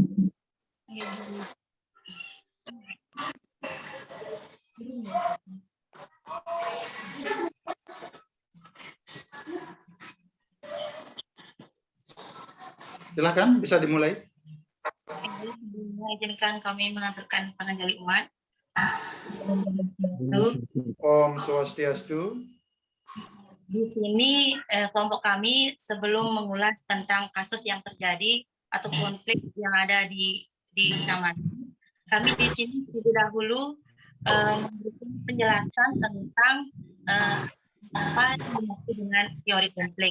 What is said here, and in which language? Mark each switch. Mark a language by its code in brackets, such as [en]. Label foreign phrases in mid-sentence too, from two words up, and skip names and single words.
[id] Silakan, bisa dimulai. Izinkan kami mengaturkan [ban] panganjali umat. Om Swastiastu. [id] Di sini kelompok kami sebelum mengulas tentang kasus yang terjadi atau konflik yang ada di kecamatan, kami di sini terlebih dahulu memberikan penjelasan tentang apa yang dimaksud dengan teori konflik.